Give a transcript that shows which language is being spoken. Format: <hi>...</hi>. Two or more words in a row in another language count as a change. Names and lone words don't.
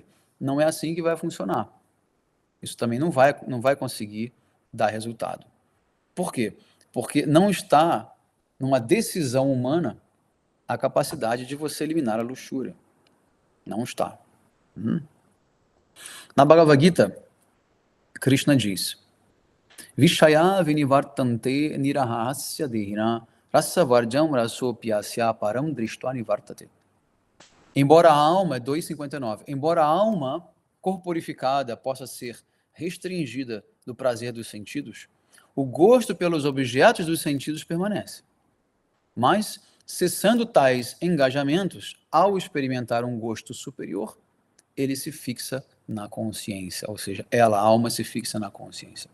<pt>Não é assim que vai funcionar. Isso também não vai conseguir dar resultado. Por quê? Porque não está numa decisão humana a capacidade de você eliminar a luxúria. Não está. Na Bhagavad Gita, Krishna diz:</pt> <sa>विषया विनिवर्तन्ते निराहारस्य देहिनः रस वर्जं रसोऽप्यस्य परं दृष्ट्वा निवर्तते.</sa> <pt>Embora a alma, 2,59, embora a alma corporificada possa ser restringida do prazer dos sentidos, o gosto pelos objetos dos sentidos permanece. Mas, cessando tais engajamentos, ao experimentar um gosto superior, ele se fixa na consciência, ou seja, a alma se fixa na consciência.</pt>